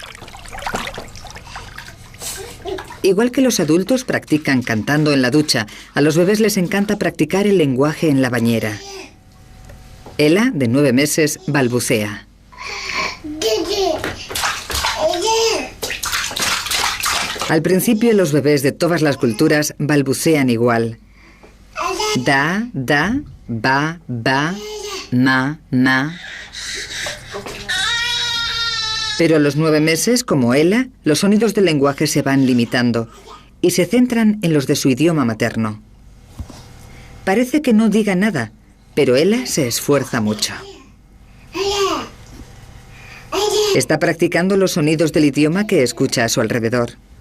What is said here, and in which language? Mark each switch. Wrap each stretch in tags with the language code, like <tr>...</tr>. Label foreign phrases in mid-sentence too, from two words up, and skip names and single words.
<es>Igual que los adultos practican cantando en la ducha, a los bebés les encanta practicar el lenguaje en la bañera. Ella, de 9 meses, balbucea. Al principio, los bebés de todas las culturas balbucean igual. Da, da, ba, ba, ma, ma. Pero a los 9 meses, como ella, los sonidos del lenguaje se van limitando y se centran en los de su idioma materno. Parece que no diga nada, pero ella se esfuerza mucho. Está practicando los sonidos del idioma que escucha a su alrededor.</es>